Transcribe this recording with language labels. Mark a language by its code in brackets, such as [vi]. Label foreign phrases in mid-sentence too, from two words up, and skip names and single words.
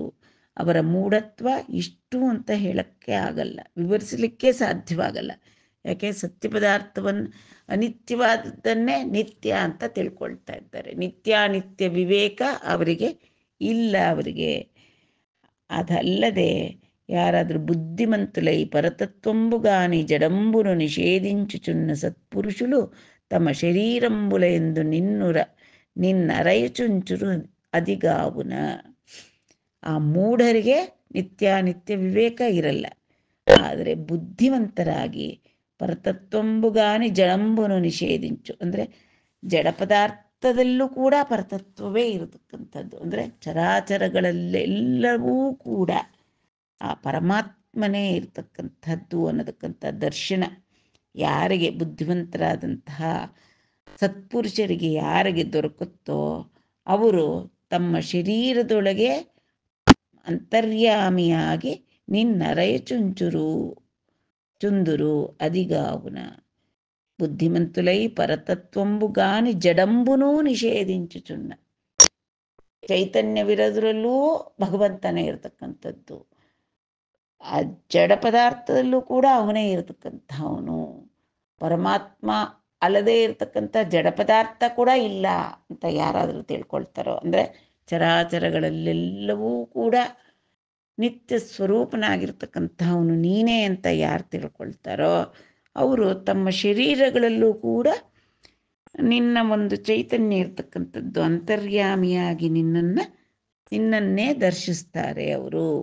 [kn] ಅವರ ಮೂಢತ್ವ ಇಷ್ಟು ಅಂತ ಹೇಳಕ್ಕೆ ಆಗಲ್ಲ, ವಿವರಿಸಲಿಕ್ಕೆ ಸಾಧ್ಯವಾಗಲ್ಲ. ಯಾಕೆ? ಸತ್ಯ ಪದಾರ್ಥವನ್ನು ಅನಿತ್ಯವಾದದ್ದನ್ನೇ ನಿತ್ಯ ಅಂತ ತಿಳ್ಕೊಳ್ತಾ ಇದ್ದಾರೆ. ನಿತ್ಯಾನಿತ್ಯ ವಿವೇಕ ಅವರಿಗೆ ಇಲ್ಲ. ಅವರಿಗೆ ಅದಲ್ಲದೆ ಯಾರಾದರೂ [te] బుద్ధిమంతులై పరతత్వంబుగాని జడంబును నిషేధించుచున్న సత్పురుషులు తమ శరీరంబుల ఎందు నిన్నరయుచుంచురు ಅದಿಗಾವುನ. [kn] ಆ ಮೂಢರಿಗೆ ನಿತ್ಯಾನಿತ್ಯ ವಿವೇಕ ಇರಲ್ಲ. ಆದರೆ ಬುದ್ಧಿವಂತರಾಗಿ [te] పరతత్వంబుగాని జడంబును నిషేధించు [kn] ಅಂದರೆ ಜಡ ಪದಾರ್ಥದಲ್ಲೂ ಕೂಡ ಪರತತ್ವವೇ ಇರತಕ್ಕಂಥದ್ದು. ಅಂದರೆ ಚರಾಚರಗಳೆಲ್ಲವೂ ಕೂಡ ಆ ಪರಮಾತ್ಮನೇ ಇರತಕ್ಕಂಥದ್ದು ಅನ್ನತಕ್ಕಂಥ ದರ್ಶನ ಯಾರಿಗೆ ಬುದ್ಧಿವಂತರಾದಂತಹ ಸತ್ಪುರುಷರಿಗೆ ಯಾರಿಗೆ ದೊರಕುತ್ತೋ ಅವರು ತಮ್ಮ ಶರೀರದೊಳಗೆ ಅಂತರ್ಯಾಮಿಯಾಗಿ [te] నిన్నరయ చుందురు అదిగావున. బుద్ధిమంతులై పరతత్వంబుగాని జడంబునూ నిషేధించుచున్న. [kn] ಚೈತನ್ಯವಿರೋದ್ರಲ್ಲೂ ಭಗವಂತನೇ ಇರತಕ್ಕಂಥದ್ದು, ಆ ಜಡ ಪದಾರ್ಥದಲ್ಲೂ ಕೂಡ ಅವನೇ ಇರತಕ್ಕಂಥವನು. ಪರಮಾತ್ಮ ಅಲ್ಲದೇ ಇರತಕ್ಕಂಥ ಜಡ ಪದಾರ್ಥ ಕೂಡ ಇಲ್ಲ ಅಂತ ಯಾರಾದರೂ ತಿಳ್ಕೊಳ್ತಾರೋ, ಅಂದರೆ ಚರಾಚರಗಳಲ್ಲೆಲ್ಲವೂ ಕೂಡ ನಿತ್ಯ ಸ್ವರೂಪನಾಗಿರ್ತಕ್ಕಂಥವನು ನೀನೇ ಅಂತ ಯಾರು ತಿಳ್ಕೊಳ್ತಾರೋ ಅವರು ತಮ್ಮ ಶರೀರಗಳಲ್ಲೂ ಕೂಡ ನಿನ್ನ ಒಂದು ಚೈತನ್ಯ ಇರ್ತಕ್ಕಂಥದ್ದು ಅಂತರ್ಯಾಮಿಯಾಗಿ ನಿನ್ನನ್ನೇ ದರ್ಶಿಸ್ತಾರೆ ಅವರು.